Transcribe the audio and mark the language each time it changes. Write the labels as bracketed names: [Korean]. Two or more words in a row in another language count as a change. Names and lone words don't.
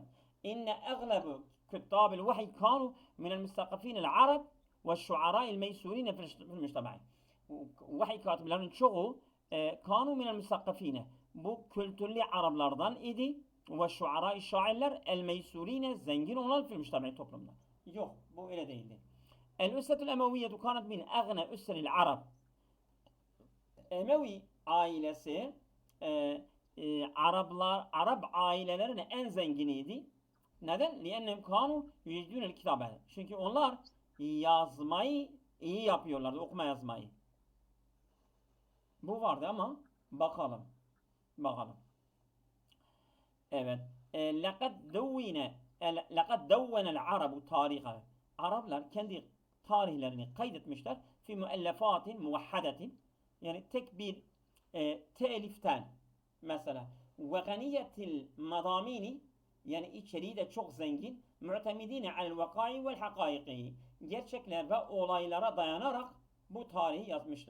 [Arabic] إن أغلب كتاب الوحي كانوا من المثقفين العرب والشعراء الميسورين في المجتمع. [Turkish] Vahiy katiplerinin çoğu [Arabic] كانوا من المثقفين. [Turkish] Bu kültürlü Araplardan idi. [Arabic] والشعراء [Turkish] şairler [Arabic] الميسورين [Turkish] zengin olan [Arabic] في المجتمع [Turkish] toplumda. Yok. Bu öyle değildi. [Arabic] الأسرة الأموية كانت من أغنى أسر العرب. [Turkish] Emevi ailesi Arap ailelerinin en zenginiydi. Neden? [Arabic] لِأَنَّهُمْ كَانُوا يُجِدُونَ الْكِتَابَ. [Turkish] Çünkü onlar yazmayı iyi yapıyorlardı, okuma yazmayı. Bu vardı ama bakalım. Evet. [Arabic] لَقَدْ دَوَّنَ الْعَرَبُ تَارِيخًا. [Turkish] Araplar kendi tarihlerini kaydetmişler. [Arabic] في مؤلفات موحدة. [Turkish] Yani tek bir teliften mesela [Arabic] وغنية المضامين [Turkish] yani içeriği de çok zengin. [Arabic] معتمدين على الوقائع والحقائق. [Turkish] Gerçekler ve olaylara dayanarak bu tarihi yazmışlardı.